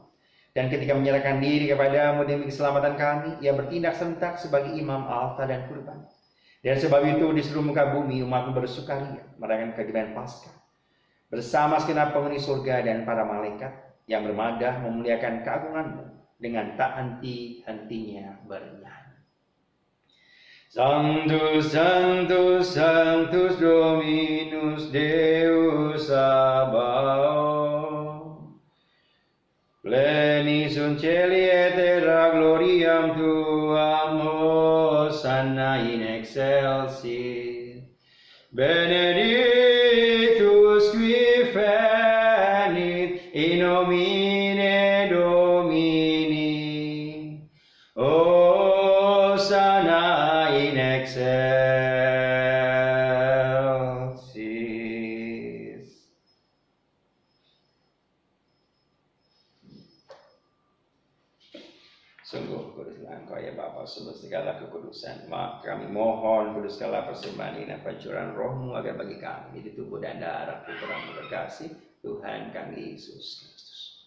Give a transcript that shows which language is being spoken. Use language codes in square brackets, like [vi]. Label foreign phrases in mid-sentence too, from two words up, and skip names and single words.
[id] Dan ketika menyerahkan diri kepadamu demi keselamatan kami, Ia bertindak serentak sebagai imam altar dan kurban. Dan sebab itu di seluruh muka bumi umatmu bersukaria merayakan kegiatan Paskah bersama segenap penghuni surga dan para malaikat yang bermadah memuliakan keagungan-Mu dengan tak henti-hentinya bernyanyi. [la] Sanctus, Sanctus, Sanctus Dominus Deus Sabaoth, pleni sunt celi et terra gloriam Tuam, Hosanna in excelsis, benedictus qui venit in nomine Hosanna in excelsis. [id] Sungguh kuduslah Engkau ya Bapa sumber segala kekudusan. Maka kami mohon kuduskanlah persembahan ini dan pancuran roh-Mu agar bagi kami di tubuh dan darah Putra-Mu terkasih Tuhan kami Yesus Kristus.